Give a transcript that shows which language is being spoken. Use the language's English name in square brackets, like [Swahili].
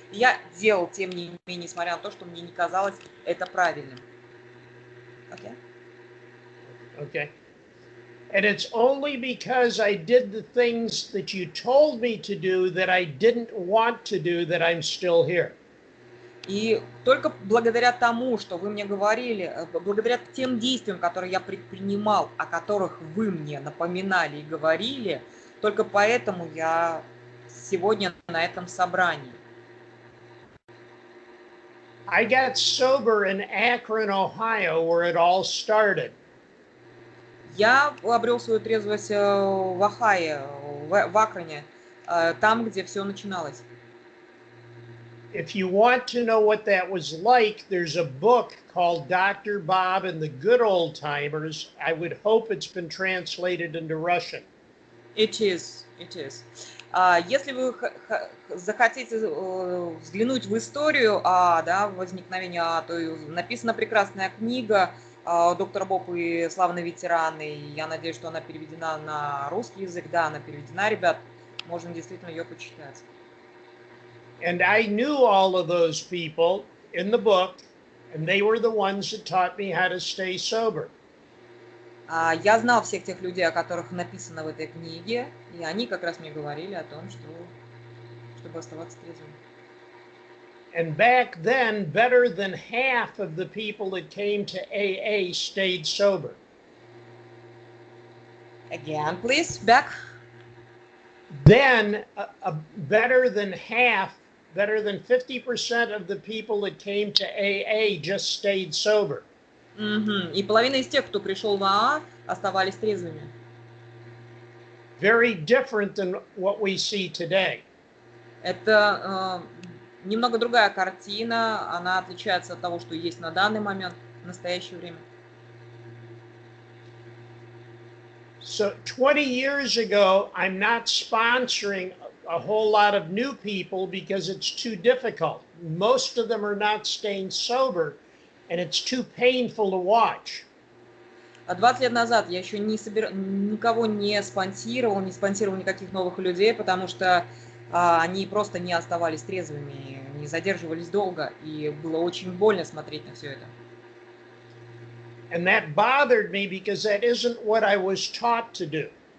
[Russian] И я делал, тем не менее, несмотря на то, что мне не казалось это правильным. [English] Okay? Okay. And it's only because I did the things that you told me to do that I didn't want to do that I'm still here. [Russian] И только благодаря тому, что вы мне говорили, благодаря тем действиям, которые я предпринимал, о которых вы мне напоминали и говорили, только поэтому я сегодня на этом собрании. [English] I got sober in Akron, Ohio, where it all started. [Russian] Я обрел свою трезвость в Ohio, в Акроне, там, где все начиналось. [English] If you want to know what that was like, there's a book called Dr. Bob and the Good Old Timers. I would hope it's been translated into Russian. It is. [Russian] Если вы захотите взглянуть в историю возникновения, то написана прекрасная книга «Доктор Боб и славные ветераны». Я надеюсь, что она переведена на русский язык. Да, она переведена, ребят. Можно действительно ее почитать. [English] And I knew all of those people in the book, and they were the ones that taught me how to stay sober. [Russian] Я знал всех тех людей, о которых написано в этой книге, и они как раз мне говорили о том, чтобы оставаться трезвым. [English] And back then, better than half of the people that came to AA stayed sober. Again, please, back. Then, better than 50% of the people that came to AA just stayed sober. [Russian] И половина из тех, кто пришел в АА, оставались трезвыми. [English] Very different than what we see today. [Russian] Это немного другая картина, она отличается от того, что есть на данный момент, в настоящее время. [English] So 20 years ago, I'm not sponsoring a whole lot of new people because it's too difficult. Most of them are not staying sober, and it's too painful to watch. [Russian] 20 лет назад я еще никого не спонсировал никаких новых людей, потому что они просто не оставались трезвыми, не задерживались долго, и было очень больно смотреть на все это. [English] And that bothered me because that isn't what I was taught to do.